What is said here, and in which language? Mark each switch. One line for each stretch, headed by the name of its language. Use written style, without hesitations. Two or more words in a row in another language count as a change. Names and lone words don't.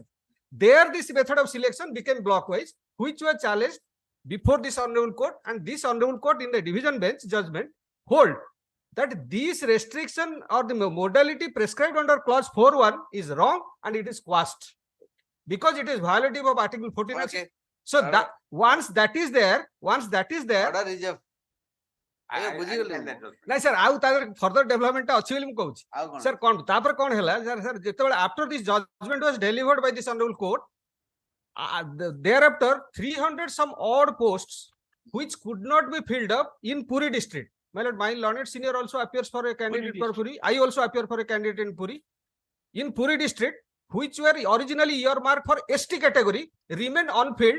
English: There, this method of selection became blockwise, which was challenged before this honorable court, and this honorable court in the division bench judgment, hold that this restriction or the modality prescribed under clause 4.1 is wrong and it is quashed because it is violative of article 14. Okay. So that once that is there, Order reserve.
Odia: ନାଇଁ ସାର୍ ଆଉ ତାର
English: further development
Odia: ଅଛି ବୋଲି ମୁଁ କହୁଛି ସାର୍ କଣ ତାପରେ କଣ ହେଲା ସାର୍ ଯେତେବେଳେ
English: after this judgment was delivered by this honorable court thereafter 300 some odd posts which could not be filled up in Puri district. My learned senior also appears for a candidate for Puri. I also appear for a candidate in Puri. In Puri district, which were originally earmarked for ST category, remained unfilled.